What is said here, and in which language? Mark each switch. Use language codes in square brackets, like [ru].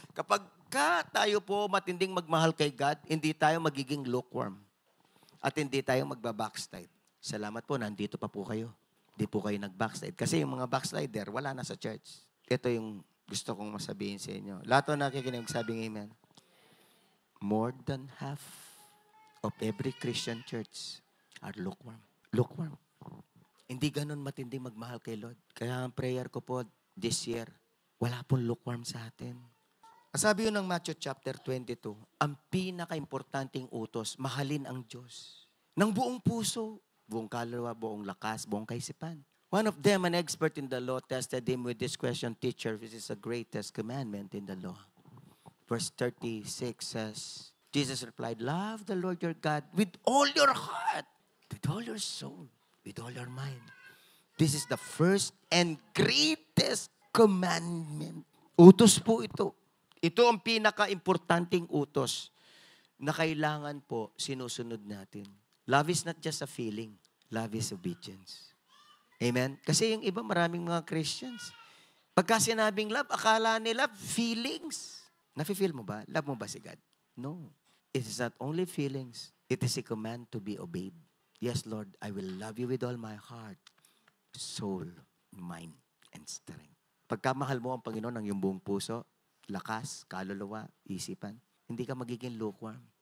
[tl] Kapag tayo po matinding magmahal kay God, hindi tayo magiging lukewarm. At hindi tayo magbabackslide. Salamat po, nandito pa po kayo. Hindi po kayo nag-backslide. Kasi yung mga backslider, wala na sa church. Ito yung gusto kong masabihin sa inyo. Lahat na nakikinig, sabing amen. [en] More than half of every Christian church are lukewarm. [tl] Lukewarm. Hindi ganun matinding magmahal kay Lord. Kaya ang prayer ko po this year, wala pong lukewarm sa atin. Sabi yun ng Matthew chapter 22, ang pinaka-importanting utos, mahalin ang Diyos. Ng buong puso, buong kaluluwa, buong lakas, buong kaisipan. [en] One of them, an expert in the law, tested him with this question, Teacher, which is the greatest commandment in the law. Verse 36 says, Jesus replied, love the Lord your God with all your heart, with all your soul, with all your mind. This is the first and greatest commandment. [tl] Utos po ito. Ito ang pinaka-importanting utos na kailangan po sinusunod natin. [en] Love is not just a feeling. Love is obedience. [tl] Amen? Kasi yung iba, maraming mga Christians, pagka sinabing love, akala nila feelings. Nafe-feel mo ba? Love mo ba si God? No. [en] It is not only feelings. It is a command to be obeyed. Yes, Lord, I will love you with all my heart, soul, mind, and strength. [tl] Pagkamahal mo ang Panginoon ng iyong buong puso, lakas, kaluluwa, isipan, hindi ka magiging lukewarm.